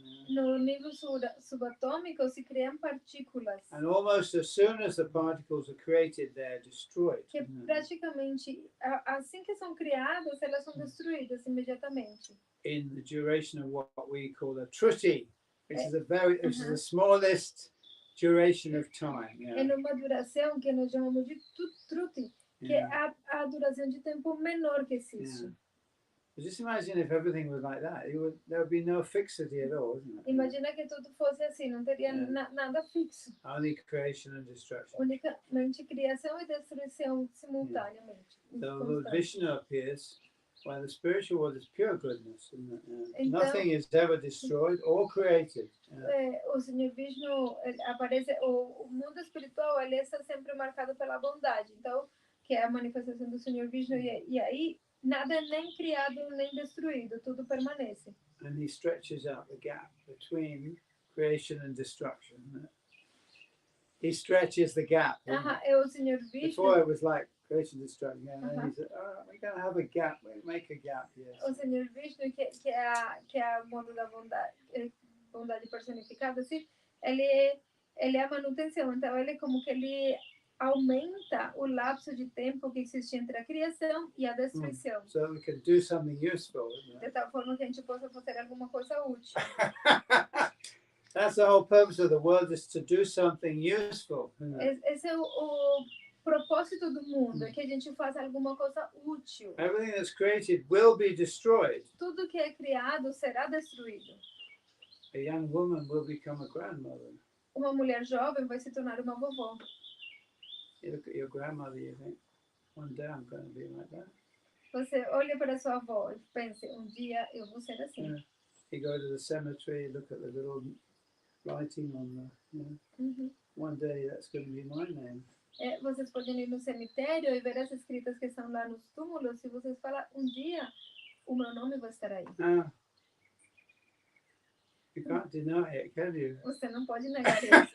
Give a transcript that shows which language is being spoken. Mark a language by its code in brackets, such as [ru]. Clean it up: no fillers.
[pt] No nível subatômico se criam partículas. [en] And almost as soon as the particles are created, they're destroyed. [pt] Que praticamente, assim que são criadas, elas são destruídas imediatamente. [en] In the duration of what we call a truti, which is the smallest duration of time. Yeah. [pt] É numa duração que nós chamamos de truti, que é a duração de tempo menor que existe. [en] Yeah. Just imagine if everything was like that. There would be no fixity at all, isn't it? [pt] Imagina que tudo fosse assim, não teria nada fixo. [en] Only creation and destruction. [pt] Unicamente criação e destruição simultaneamente. [en] So Lord Vishnu appears when the spiritual world is pure goodness, isn't it? [pt] Então, [en] nothing is ever destroyed or created. [pt] O Senhor Vishnu aparece, o mundo espiritual ele está sempre marcado pela bondade. Então, que é a manifestação do Senhor Vishnu, e aí nada é nem criado nem destruído, tudo permanece. [en] And he stretches out the gap between creation and destruction. He stretches the gap. [pt] É o Senhor Vishnu. [en] Before it was like creation and destruction, and then he said, we're going to have a gap, we'll make a gap. Yes. [pt] O Senhor Vishnu, que é a modo da bondade personificada, assim, ele é a manutenção. Então, ele como que ele aumenta o lapso de tempo que existe entre a criação e a destruição. [en] So we can do something useful, isn't it? [pt] De tal forma que a gente possa fazer alguma coisa útil. [en] That's the whole purpose of the world, is to do something useful. [pt] Esse é o propósito do mundo, é que a gente faça alguma coisa útil. [en] Everything that's created will be destroyed. [pt] Tudo que é criado será destruído. [en] A young woman will become a grandmother. [pt] Uma mulher jovem vai se tornar uma vovó. [en] You look at your grandmother, you think, one day I'm going to be like that. [pt] Você olha para sua avó e pensa, dia eu vou ser assim. [en] Yeah. You go to the cemetery, look at the little writing on the, one day that's going to be my name. [pt] Vocês podem ir no cemitério e ver as escritas que estão lá nos túmulos e vocês falam, dia o meu nome vai estar aí. [en] You can't deny it, can you? [pt] Você não pode negar isso.